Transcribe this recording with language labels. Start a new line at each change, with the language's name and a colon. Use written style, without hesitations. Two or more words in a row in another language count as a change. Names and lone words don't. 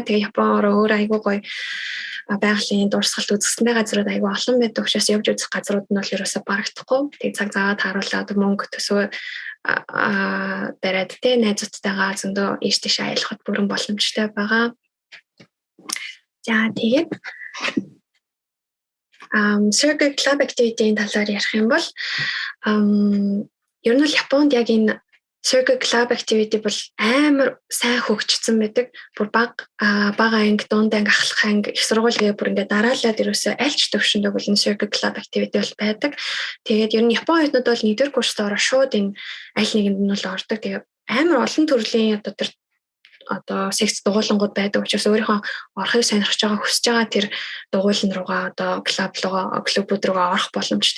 Mongolian: Тэгээ Японоор өөр айгу гоё байгалийн дурсгалт үзэсгэлэнтэй газрууд айгу олон байдаг учраас явж үзэх газрууд нь бол ерөөсө барагдахгүй. Тэгээ цаг заваа тааруулаад мөнгө төсөө бариад тэ найзуудтайгаа зөндөө ийш тийш аялахад бүрэн боломжтой байгаа. За тэгээд
English: circle club activity-
Mongolian: ийн талаар ярих юм бол ер нь бол Японд яг энэ
English: circle club activity
Mongolian: бол амар сайн хөгжсөн байдаг. Бүр бага анги, дунд анги, ахлах анги, их сургууль бүр ингээд дараалаад ерөөсөө аль ч төвшөндөө бол энэ
English: circle club activity
Mongolian: бол байдаг. Тэгээд ер нь Япон оюутнууд бол нэгдүгээр курст ороо шууд энэ аль нэгэнд нь бол ордог. Тэгээд амар олон төрлийн одоо секц дугуулангууд байдаг учраас өөрийнхөө орохыг сонирхож байгаа хүсэж байгаа тэр дугуулан руугаа одоо клубүүд руугаа орох боломжтой.